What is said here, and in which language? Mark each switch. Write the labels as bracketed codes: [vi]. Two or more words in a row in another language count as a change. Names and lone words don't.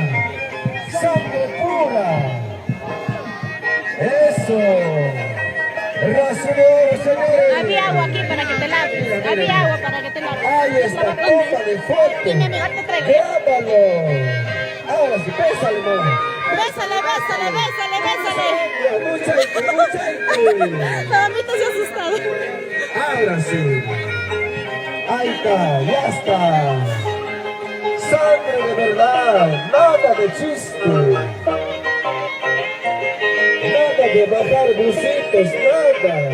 [es] Sangre pura. Eso. Rasurero, señores. Había agua aquí para que te laves. Había agua para que te laves. Ahí está, toma de foto. Dime, mejor te traigo. Grábalo. Ahora sí, pésale, mamá. Bésale, bésale, bésale, bésale. Mucha. La mamita se ha asustado. Ahora sí. Ahí está, ya está. Sangre de verdad, nada de chiste. Nada de bajar busitos, nada.